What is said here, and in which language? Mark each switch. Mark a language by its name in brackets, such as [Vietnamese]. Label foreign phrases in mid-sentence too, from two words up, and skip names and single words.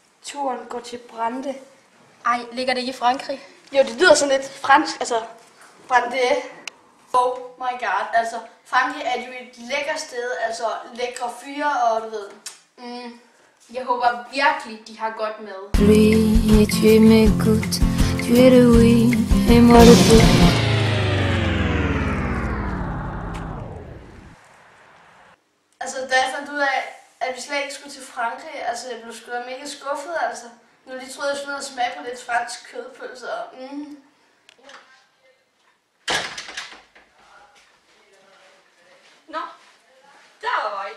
[Danish] Turen går til Brande. Ej, ligger det ikke i Frankrig? Jo, det lyder sådan lidt fransk, altså Brande. [English] Oh my god, [Danish] altså Frankrig er jo et lækker sted, altså lækre fyre og du ved. Jeg håber virkelig, de har godt med. [French] Pluie, tu m'écoutes, tu es le oui, et moi le peu. [Danish] Altså da jeg fandt ud af, at vi slet ikke skulle til Frankrig, altså jeg blev sgu da mega skuffet, altså. Nu lige troede jeg skulle ned og smage på lidt fransk kødpølse og Nå, der var I.